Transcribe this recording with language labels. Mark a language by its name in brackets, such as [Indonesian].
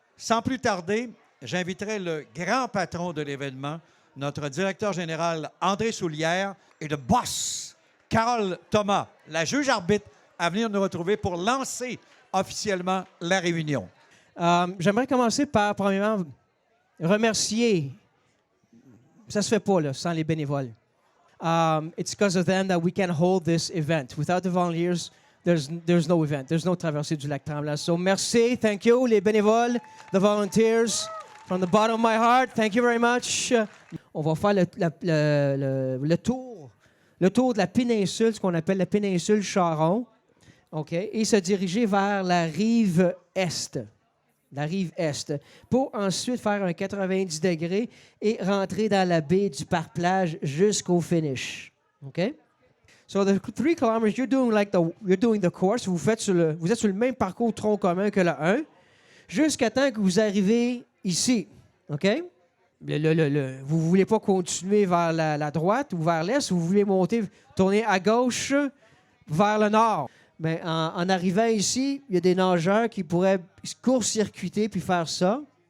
[French] Sans plus tarder, j'inviterai le grand patron de l'événement, notre directeur général André Soulière et le boss, Carole Thomas, la juge-arbitre, à venir nous retrouver pour lancer officiellement la réunion. J'aimerais commencer par, premièrement, remercier. Ça se fait pas, là, sans les bénévoles. [English] It's because of them that we can hold this event. Without the volunteers, there's no event. There's no traversée du lac Tremblant. So merci, thank you, [French] les bénévoles, [English] the volunteers. From the bottom of my heart, thank you very much. [French] On va faire le tour de la péninsule, ce qu'on appelle la péninsule Charon, OK, et se diriger vers la rive est. La rive est, pour ensuite faire un 90 degrés et rentrer dans la baie du parc-plage jusqu'au finish. OK? [English] So the 3 kilometers, you're doing the course. [French] Vous êtes sur le même parcours tronc commun que le 1, jusqu'à temps que vous arrivez ici. OK? Vous ne voulez pas continuer vers la droite ou vers l'est, vous voulez tourner à gauche vers le nord. Mais en arrivant ici, il y a des nageurs qui pourraient court-circuiter puis faire ça.